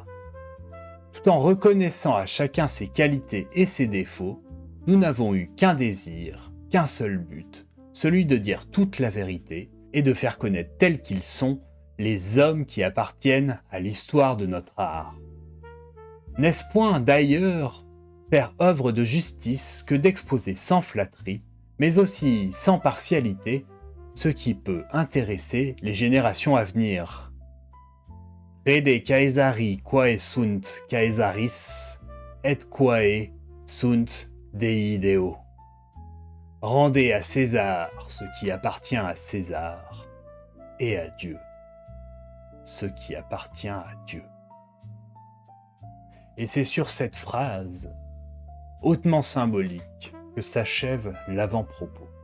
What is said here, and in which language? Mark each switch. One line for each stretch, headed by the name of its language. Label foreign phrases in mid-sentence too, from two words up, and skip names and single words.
French: Tout en reconnaissant à chacun ses qualités et ses défauts, nous n'avons eu qu'un désir, qu'un seul but, celui de dire toute la vérité et de faire connaître tels qu'ils sont les hommes qui appartiennent à l'histoire de notre art. N'est-ce point, d'ailleurs, faire œuvre de justice que d'exposer sans flatterie, mais aussi sans partialité, ce qui peut intéresser les générations à venir?
Latin: Crede Caesari quae sunt Caesaris, et quae sunt Dei Deo.
French: Rendez à César ce qui appartient à César, et à Dieu ce qui appartient à Dieu. Et c'est sur cette phrase, hautement symbolique, que s'achève l'avant-propos.